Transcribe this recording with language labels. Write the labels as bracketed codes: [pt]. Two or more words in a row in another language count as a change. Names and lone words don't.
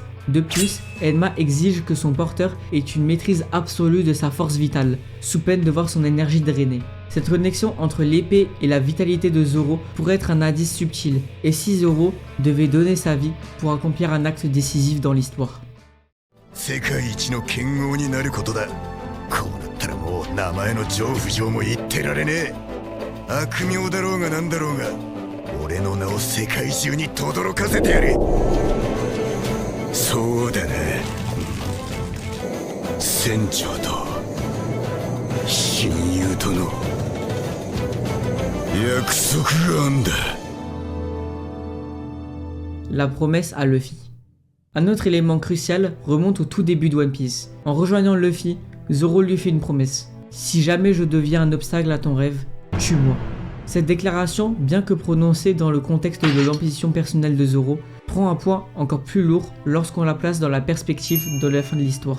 [fr] De plus, Enma exige que son porteur ait une maîtrise absolue de sa force vitale, sous peine de voir son énergie drainée. Cette connexion entre l'épée et la vitalité de Zoro pourrait être un indice subtil, et si Zoro devait donner sa vie pour accomplir un acte décisif dans l'histoire. [ja] 世界一の剣豪になることだ。こうなったらもう名前の上不上も言ってられねえ。悪名だろうがなんだろうが、俺の名を世界中に轟かせてやれ。そうだな。船長と親友との約束があんだ。 [fr] La promesse à Luffy. Un autre élément crucial remonte au tout début de One Piece. En rejoignant Luffy, Zoro lui fait une promesse. Si jamais je deviens un obstacle à ton rêve, tue-moi. Cette déclaration, bien que prononcée dans le contexte de l'ambition personnelle de Zoro, prend un poids encore plus lourd lorsqu'on la place dans la perspective de la fin de l'histoire.